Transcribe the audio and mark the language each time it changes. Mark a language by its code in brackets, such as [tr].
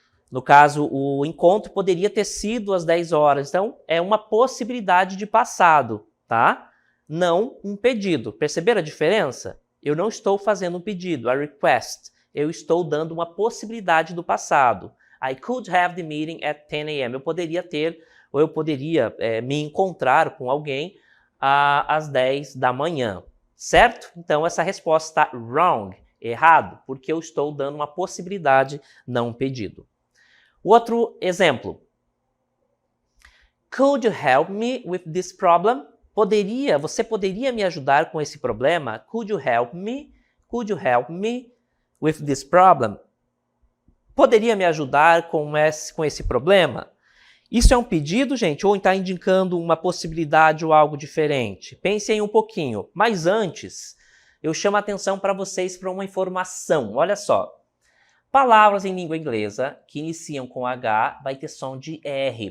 [pt] No caso, o encontro poderia ter sido às 10 horas. Então, é uma possibilidade de passado, tá? Não um pedido. Perceberam a diferença? Eu não estou fazendo um pedido, a request. Eu estou dando uma possibilidade do passado. [en] I could have the meeting at 10 a.m. [pt] Eu poderia ter, ou eu poderia me encontrar com alguém às 10 da manhã. Certo? Então, essa resposta está wrong, errado, porque eu estou dando uma possibilidade, não um pedido. Outro exemplo. [en] Could you help me with this problem? [pt] Você poderia me ajudar com esse problema? [en] Could you help me? Could you help me with this problem? [pt] Poderia me ajudar com esse problema? Isso é um pedido, gente, ou está indicando uma possibilidade ou algo diferente? Pensem um pouquinho. Mas antes, eu chamo a atenção para vocês para uma informação. Olha só. Palavras em língua inglesa que iniciam com H vai ter som de R.